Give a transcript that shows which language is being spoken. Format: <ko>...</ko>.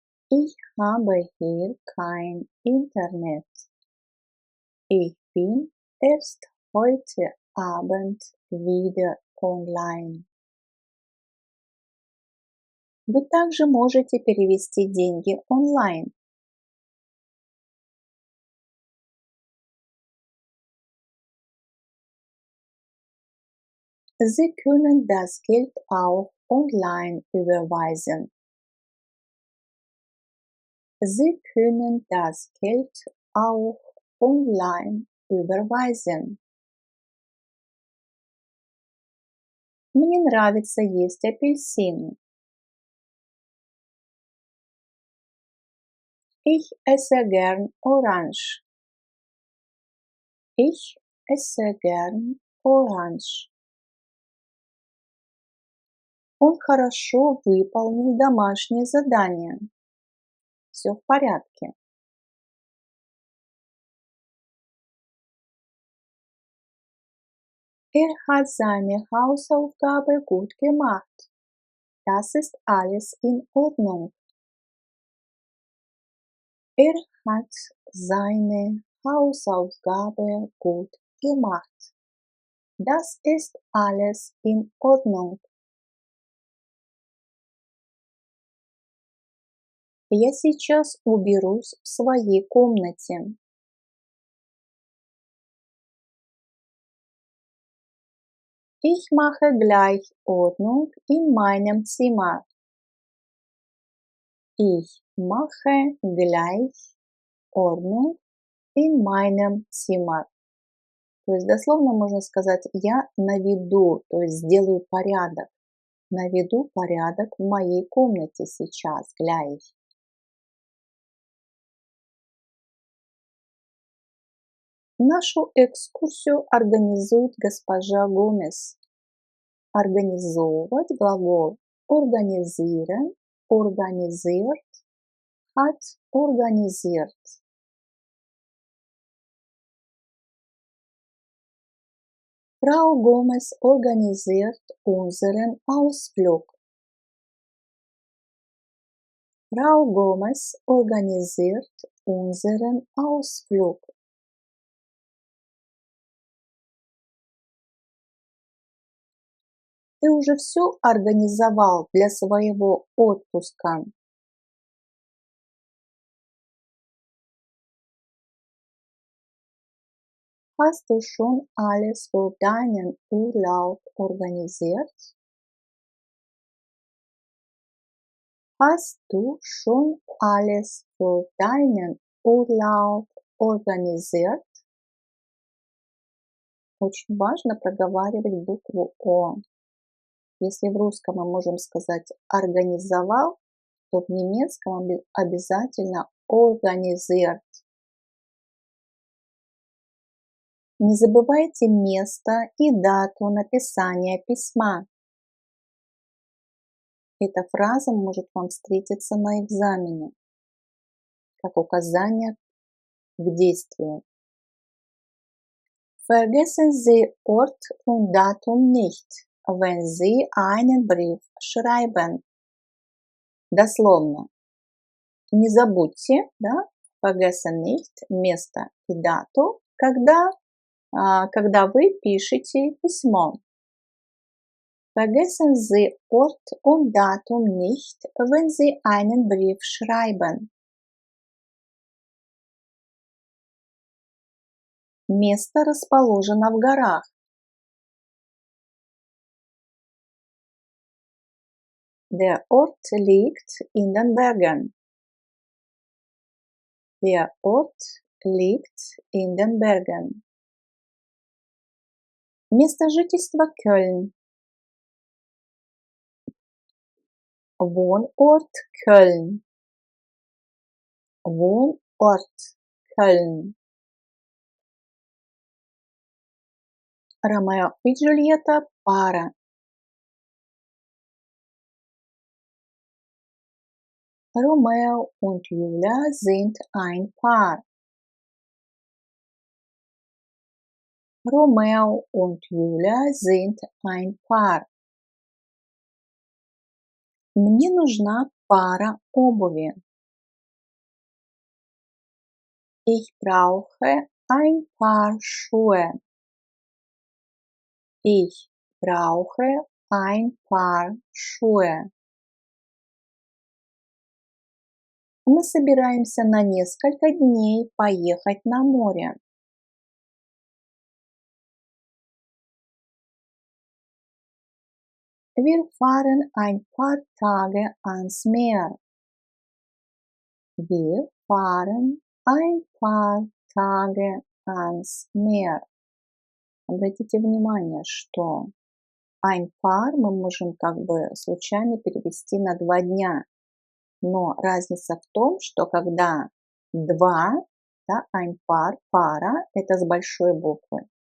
<de>Ich habe hier kein Internet. Ich bin erst heute Abend wieder online.</de> <ru>Вы также можете перевести деньги онлайн.</ru> <de>Sie können das Geld auch online überweisen. Sie können das Geld auch online überweisen.</de> <ru>Мне нравится есть апельсины.</ru> <de>Ich esse gern Orange. Ich esse gern Orange.</de> <ru>Он хорошо выполнил домашнее задание. Все в порядке.</ru> <de>Hat seine Hausaufgabe gut gemacht. Das ist alles in Ordnung. Hat seine Hausaufgabe gut gemacht. Das ist alles in Ordnung.</de> <ru>Я сейчас уберусь в своей комнате.</ru> <de>Ich mache gleich Ordnung in meinem Zimmer. Ich mache gleich Ordnung in meinem Zimmer.</de> <ru>То есть дословно можно сказать «я наведу», то есть сделаю порядок. Наведу порядок в моей комнате сейчас, gleich. Нашу экскурсию организует госпожа Гомес. Организовывать глагол</ru> <de>organisieren, organisiert, hat organisiert. Frau Gomez organisiert unseren Ausflug. Frau Gomez organisiert unseren Ausflug.</de> <ru>Ты уже все организовал для своего отпуска?</ru> <de>Hast du schon alles für deinen Urlaub organisiert? Hast du schon alles für deinen Urlaub organisiert?</de> <ru>Очень важно проговаривать букву О. Если в русском мы можем сказать организовал, то в немецком обязательно organisiert. Не забывайте место и дату написания письма. Эта фраза может вам встретиться на экзамене, как указание к действию.</ru> <de>Vergessen Sie Ort und Datum nicht, wenn Sie einen Brief schreiben.</de> <ru>Дословно. Не забудьте, да,</ru> <de>vergessen nicht,</de> <ru>место и дату, когда вы пишете письмо.</ru> <de>Vergessen Sie Ort und Datum nicht, wenn Sie einen Brief schreiben.</de> <ru>Место расположено в горах.</ru> <de>Der Ort liegt in den Bergen. Der Ort liegt in den Bergen.</de> <ru>Место жительства Кёльн.</ru> <de>Wohnort Köln. Wohnort Köln.</de> <ru>Ромео и Джульетта – пара.</ru> <de>Romeo und Julia sind ein Paar. Romeo und Julia sind ein Paar.</de> <ru>Мне нужна пара обуви.</ru> <de>Ich brauche ein Paar Schuhe. Ich brauche ein Paar Schuhe.</de> <ru>Мы собираемся на несколько дней поехать на море.</ru> <de>Wir fahren ein paar Tage ans Meer. Wir fahren ein paar Tage ans Meer.</de> <ru>Обратите внимание, что</ru> <de>ein paar</de> <ru>мы можем как бы случайно перевести на 2 дня. Но разница в том, что когда 2, да,</ru> <de>ein paar,</de> <ru>пара, это с большой буквы.</ru>